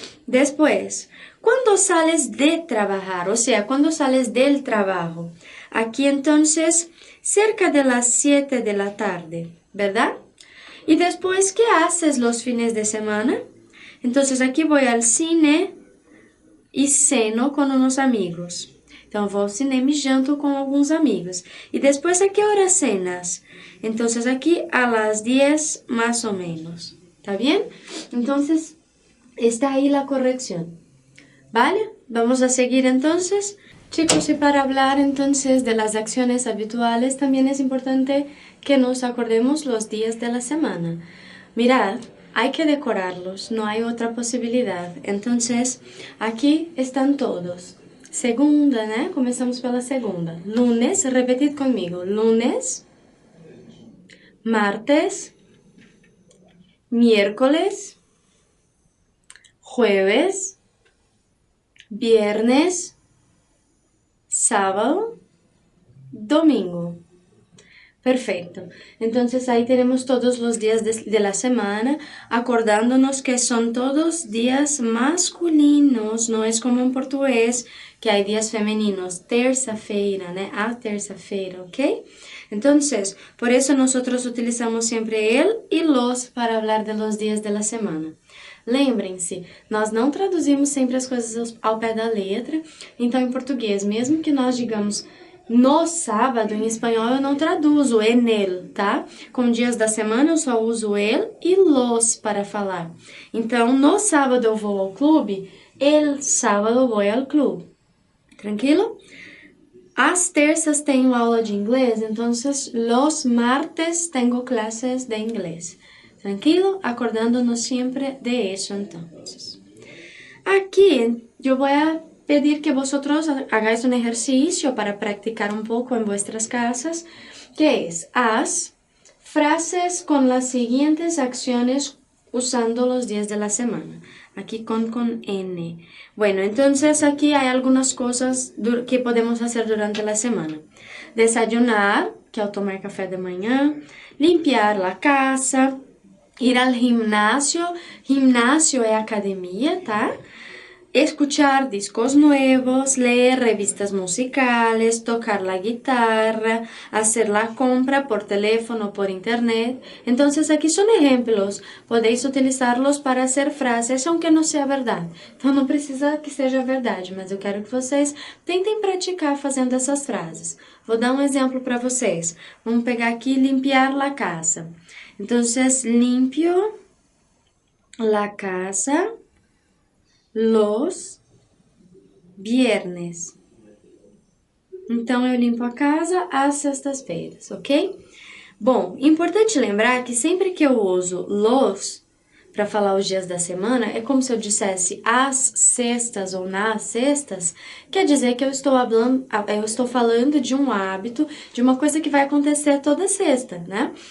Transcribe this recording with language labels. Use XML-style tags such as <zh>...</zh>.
<es>Después, ¿cuándo sales de trabajar? O sea, ¿cuándo sales del trabajo? Aquí entonces, cerca de las 7 de la tarde, ¿verdad? Y después, ¿qué haces los fines de semana? Entonces aquí voy al cine</es> <pt>e ceno com uns amigos. Então, vou ao cinema e janto com alguns amigos. E depois,</pt> <es>a que hora cenas?</es> <pt>Então, aqui, a las 10, mais ou menos. ¿Tá bem? Então, está aí a correção.</pt> <es>¿Vale? Vamos a seguir entonces. Chicos, y para hablar entonces de las acciones habituales, también es importante que nos acordemos los días de la semana. Mirad, hay que decorarlos, no hay otra posibilidad. Entonces, aquí están todos.</es> <pt>Segunda, ¿no? Comenzamos pela segunda.</pt> <es>Lunes, repetid conmigo. Lunes, martes, miércoles, jueves, viernes, sábado, domingo. Perfecto. Entonces ahí tenemos todos los días de la semana, acordándonos que son todos días masculinos, no es como en portugués, que hay días femeninos, terça-feira, ¿no? A terça-feira, ¿ok? Entonces, por eso nosotros utilizamos siempre el y los para hablar de los días de la semana.</es> <pt>Lembrem-se, nós não traduzimos sempre as coisas ao pé da letra, então em português, mesmo que nós digamos no sábado, em espanhol eu não traduzo</pt> <es>en el,</es> <pt>tá? Com dias da semana eu só uso el e los para falar. Então, no sábado eu vou ao clube,</pt> <es>el sábado</es> <pt>vou ao clube. Tranquilo? As terças tenho aula de inglês, então</pt> <es>los martes</es> <pt>tenho clases de inglês. Tranquilo?</pt> <es>Acordándonos siempre de eso entonces. Aquí yo voy a pedir que vosotros hagáis un ejercicio para practicar un poco en vuestras casas, que es, haz frases con las siguientes acciones usando los días de la semana. Aquí con N. Bueno, entonces aquí hay algunas cosas que podemos hacer durante la semana. Desayunar, que es tomar café de mañana, limpiar la casa, ir al gimnasio, gimnasio</es> <pt>é academia,</pt> <es>tá? Escuchar discos nuevos, leer revistas musicales, tocar la guitarra, hacer la compra por teléfono o por internet. Entonces aquí son ejemplos, podéis utilizarlos para hacer frases, aunque</es> <pt>não seja verdade. Então não precisa que seja verdade, mas eu quero que vocês tentem praticar fazendo essas frases. Vou dar um exemplo para vocês. Vamos pegar aqui,</pt> <es>limpiar la casa. Entonces, limpio la casa los viernes.</es> <pt>Então, eu limpo a casa às sextas-feiras, ok? Bom, importante lembrar que sempre que eu uso los para falar os dias da semana, é como se eu dissesse às sextas ou nas sextas, quer dizer que eu estou falando de um hábito, de uma coisa que vai acontecer toda sexta, né?</pt>